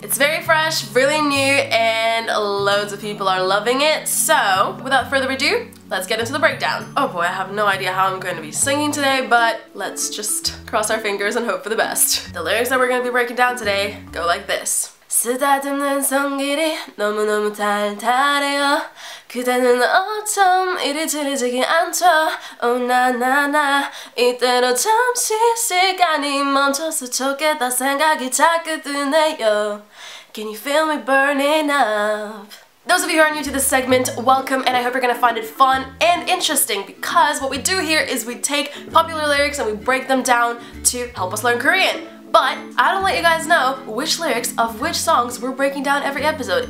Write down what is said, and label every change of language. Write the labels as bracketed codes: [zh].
[en] It's very fresh, really new, and loads of people are loving it. So without further ado, let's get into the breakdown. Oh boy, I have no idea how I'm going to be singing today, but let's just cross our fingers and hope for the best. The lyrics that we're going to be breaking down today go like this. [ko] 쓰다듬는 손길이 너무너무 달달해요. 그대는 어쩜 이리 질리지가 않죠. Oh 나나나 이대로 잠시 시간이 멈춰서 좋겠다 생각이 자꾸 드네요. [en] Can you feel me burning up? Those of you who are new to this segment, welcome, and I hope you're gonna find it fun and interesting because what we do here is we take popular lyrics and we break them down to help us learn Korean. But I don't let you guys know which lyrics of which songs we're breaking down every episode.